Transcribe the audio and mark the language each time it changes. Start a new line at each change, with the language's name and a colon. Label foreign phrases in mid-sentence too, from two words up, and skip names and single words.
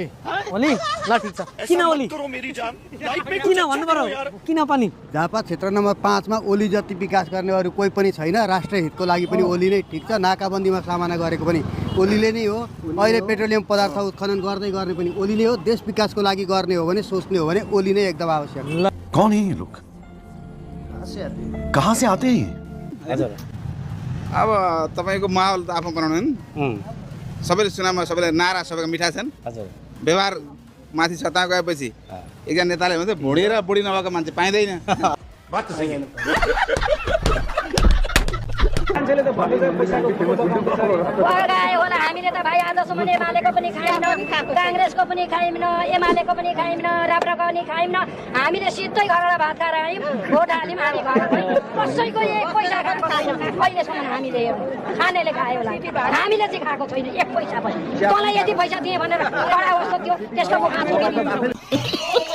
Nepali: ओली ल ठिक छ किन ओली किन भन्नु पर्यो किन पनि झापा क्षेत्र नम्बर 5 मा ओली जति विकास गर्ने अरू कोही पनि छैन राष्ट्रिय हितको लागि पनि ओली नै ठिक छ नाकाबन्दीमा सामना गरेको पनि ओलीले नै हो अहिले पेट्रोलियम पदार्थ उत्खनन गर्दै गर्ने पनि ओलीले हो देश विकासको लागि गर्ने हो भने सोच्ने हो भने ओली नै एकदम आवश्यक
Hindi: कौन है ये लोग कहाँ से आते हैं
Nepali: हजुर अब तपाईको माहौल त आफ्नो बनाउनु नि सबैले चुनावमा सबैले नारा सबैको मिठा छन् व्यवहार माथि सत्ता गएपछि एकजना नेताले भन्छ भुँडेर बुढी नभएको मान्छे पाइँदैन हामीले त भाइ आजसम्म एमालेको पनि खाइनँ काङ्ग्रेसको पनि खाइनँ एमालेको पनि खाइनँ राप्रको पनि खाइनँ हामीले सिधै घरबाट भात खाएर आयौँ भोट हाल्यौँ हामी कसैको एक पैसा खाएको छैन अहिलेसम्म हामीले खानेले खायो होला हामीले चाहिँ खाएको छैन एक पैसा पनि तँलाई यति पैसा दिएँ भनेर कडा कस्तो थियो त्यसको